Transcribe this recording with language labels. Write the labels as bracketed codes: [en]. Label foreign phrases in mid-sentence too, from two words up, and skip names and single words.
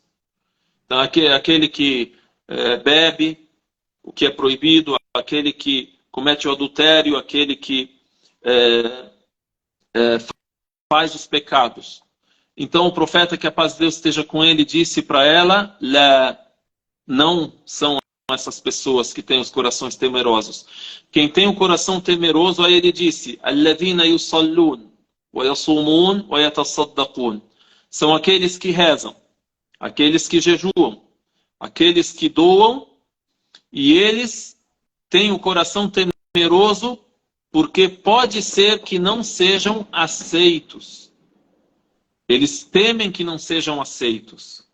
[pt] Então, aquele que bebe o que é proibido, aquele que comete o adultério, aquele que faz os pecados. Então o profeta, que a paz de Deus esteja com ele, disse para ela: não são essas pessoas que têm os corações temerosos. Quem tem o coração temeroso, aí ele disse: [ar] الَّذِينَ يُصَلُّونَ وَيَصُومُونَ وَيَتَصَدَّقُونَ. [pt] São aqueles que rezam, aqueles que jejuam, aqueles que doam, e eles têm o coração temeroso porque pode ser que não sejam aceitos. Eles temem que não sejam aceitos.